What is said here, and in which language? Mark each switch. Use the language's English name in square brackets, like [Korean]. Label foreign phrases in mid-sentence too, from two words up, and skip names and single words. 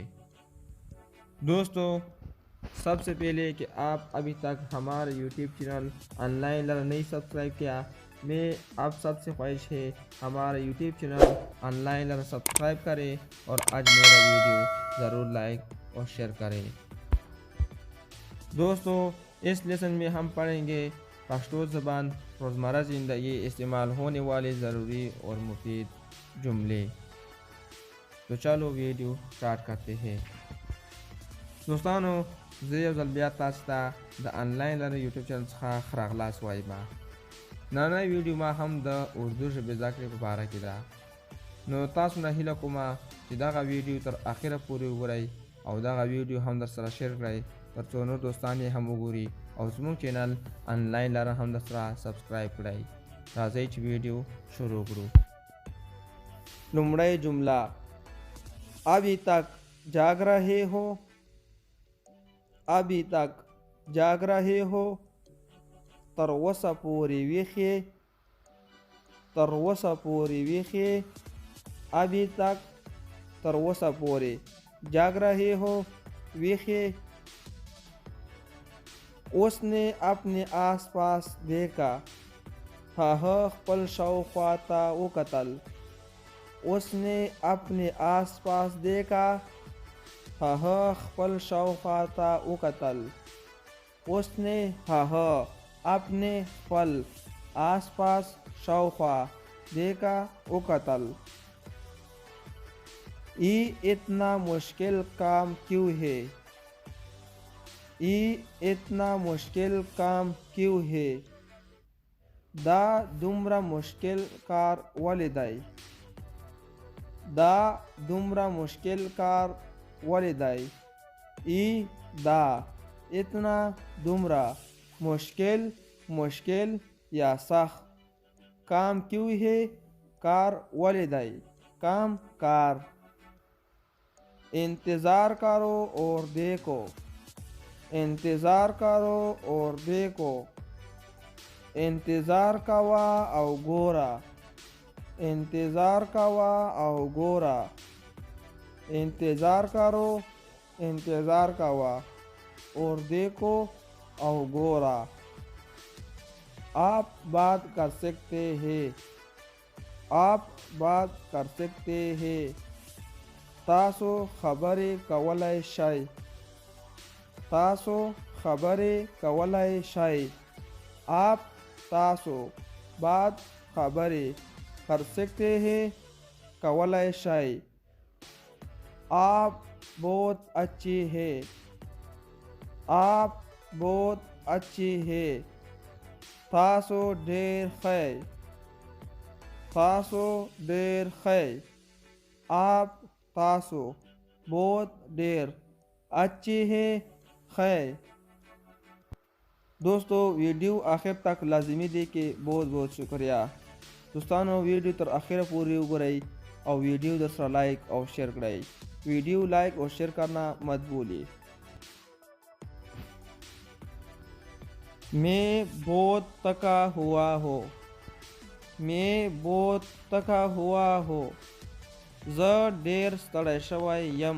[Urdu] دوستو، سب سے پہلے کہ آپ ابھی تک ہمارے یوٹیوب چینل آن لائن لرن نہیں سبسکرائب کیا، میں آپ سب سے خواہش ہے ہمارا یوٹیوب چینل آن لائن لرن سبسکرائب کریں اور آج میرا ویڈیو ضرور لائک اور شیئر کریں. دوستو، اس لیسن میں ہم پڑھیں گے پشتو زبان روزمرہ زندگی استعمال ہونے والے ضروری اور مفید جملے. تو چلو ویڈیو اسٹارٹ کرتے ہیں. [Pashto] دوستانو، زه یو ځل بیا تاسو ته د آنلاین لرنینګ یوټیوب چینل څخه ښه راغلاست وایم. نننۍ ویډیو ما هم د اردو ژبې زده کړې په باره کې ده. نو تاسو نه هیله کومه چې دغه ویډیو تر اخره پورې وګورئ او دغه ویډیو هم در سره شیر کړئ تر څو نور دوستان یې هم وګوري او زموږ چینل آنلاین لرنینګ هم در سره سبسکرایب کړئ. راځئ چې ویډیو شروع کړو. لومړی جمله: [Urdu] ابھی تک جاگ رہے ہو. ابھی تک جاگ رہے ہو، [Pashto] تر اوسه پورې ویښې. تر اوسه پورې ویښې. [Urdu] ابھی تک [Pashto] تر اوسه پورې [Urdu] جاگ رہے ہو، ویښې. اس نے اپنے آس پاس دیکھا، [Pashto] هغه خپل شاوخوا ته وکتل. [Urdu] اس نے اپنے آس پاس دیکھا، [Pashto] هغه خپل شاوخوا ته وکتل. [Urdu] اس نے هغه اپنے خپل آس پاس شاوخوا دیکھا وکتل. یہ اتنا مشکل کام کیوں ہے؟ یہ اتنا مشکل کام کیوں ہے؟ [Pashto] دا دومره مشکل کار ولې دی؟ دا دومره مشکل کار ولې دی؟ [Urdu] ای دا اتنا دومره مشکل مشکل یا سخت. کام کیوں ہے؟ [Pashto] کار ولې دی؟ [Urdu] کام کار. انتظار کرو اور دیکھو. انتظار کرو اور دیکھو. [Pashto] انتظار کوا او ګورا. انتظار کوا او ګورا. [Urdu] انتظار کرو، [Pashto] انتظار کوا [Urdu] اور دیکھو [Pashto] او گورا. [Urdu] آپ بات کر سکتے ہیں. آپ بات کر سکتے ہیں. [Pashto] تاسو خبرې کولای شئ. تاسو خبرې کولای شئ. [Urdu] آپ تاسو بات خبرې کر سکتے ہیں، [Pashto] کولای شئ. [Urdu] آپ بہت اچھی ہے. آپ بہت اچھی ہے. [Pashto] تاسو ډیر ښه. تاسو ډیر ښه. [Urdu] آپ تاسو بہت ډیر اچھی ہے، ښه. دوستو، ویڈیو آخر تک لازمی دیکھیں. بہت بہت شکریہ. [Pashto] دوستانو، ویڈیو تر آخر پوری وګورئ او ویڈیو در سره [Urdu] لائک اور شیئر [Pashto] کړئ. [Urdu] ویڈیو لائک اور شیئر کرنا مت بھولیے. میں بہت تھکا ہوا ہوں. میں بہت تھکا ہوا ہوں. [Pashto] زه ډیر ستړی شوی یم.